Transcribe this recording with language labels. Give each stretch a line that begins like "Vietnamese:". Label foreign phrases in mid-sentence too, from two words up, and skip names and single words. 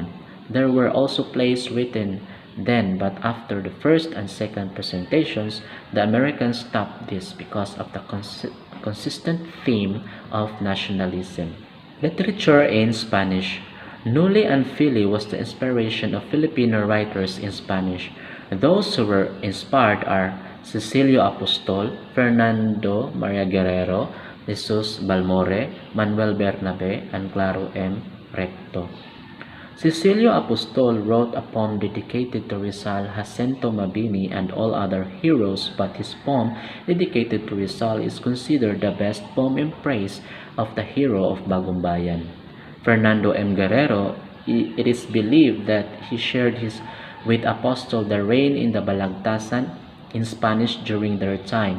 English: There were also plays written then, but after the first and second presentations, the Americans stopped this because of the consistent theme of nationalism. Literature in Spanish. Nuli and Fili was the inspiration of Filipino writers in Spanish. Those who were inspired are Cecilio Apostol, Fernando Maria Guerrero, Jesus Balmore, Manuel Bernabe, and Claro M. Recto. Cecilio Apostol wrote a poem dedicated to Rizal, Jacinto Mabini, and all other heroes, but his poem dedicated to Rizal is considered the best poem in praise of the hero of Bagumbayan. Fernando M. Guerrero, it is believed that he shared with Apostol the reign in the Balagtasan in Spanish during their time.